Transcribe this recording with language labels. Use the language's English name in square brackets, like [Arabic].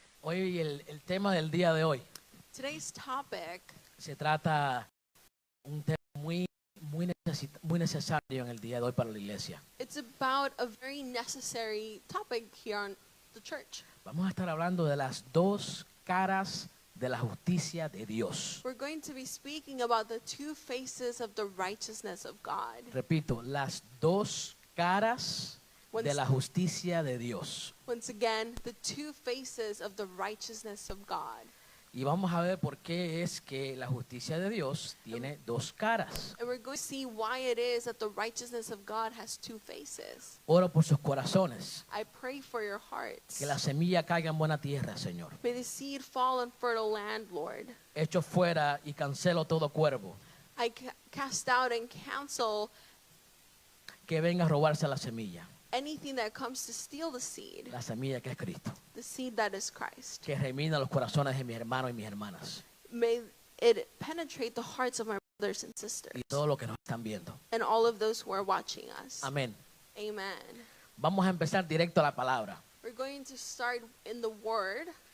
[Spanish] Hoy el tema del día de hoy [English] Today's topic [Spanish] se trata un tema muy necesario en el día de hoy para la iglesia. [English] it's about a very necessary topic here on the church. [Spanish] Vamos a estar hablando de las dos caras de la justicia de Dios. [English] We're going to be speaking about the two faces of the righteousness of God. [Spanish] Repito, las dos caras de la justicia de Dios. [English] Once again, the two faces of the righteousness of God. [Spanish] Y vamos a ver por qué es que la justicia de Dios tiene dos caras. [English] And we're going to see why it is that the righteousness of God has two faces. [Spanish] Oro por sus corazones. [English] I pray for your hearts. [Spanish] Que la semilla caiga en buena tierra, Señor. [English] May the seed fall on fertile land, Lord. [Spanish] Echo fuera y cancelo todo cuervo [English] I cast out and cancel [Spanish] que venga a robarse la semilla. [English] anything that comes to steal the seed, [Spanish] La semilla que es Cristo. [English] the seed that is Christ. [Spanish] Que remina los corazones de mis hermanos y mis hermanas. [English] May it penetrate the hearts of my brothers and sisters [Spanish] Y todo lo que nos están viendo. [English] and all of those who are watching us. [Spanish] Amén. [English] Amen. [Spanish] Vamos a empezar directo a la palabra. [English] We're going to start in the Word,